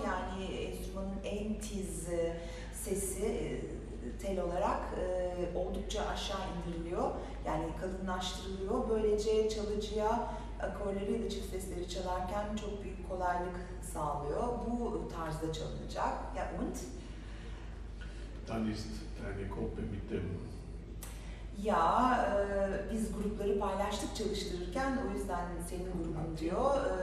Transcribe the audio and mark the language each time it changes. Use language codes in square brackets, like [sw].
[tr] Yani enstrümanın en tiz sesi tel olarak oldukça aşağı indiriliyor. Yani kalınlaştırılıyor. Böylece çalıcıya akorları ya da çift sesleri çalarken çok büyük kolaylık sağlıyor. Bu tarzda çalınacak. [de] Ja, und? Dann ist deine Gruppe mit dem... [tr] Ja, biz grupları paylaştık çalıştırırken, o yüzden senin grubun diyor.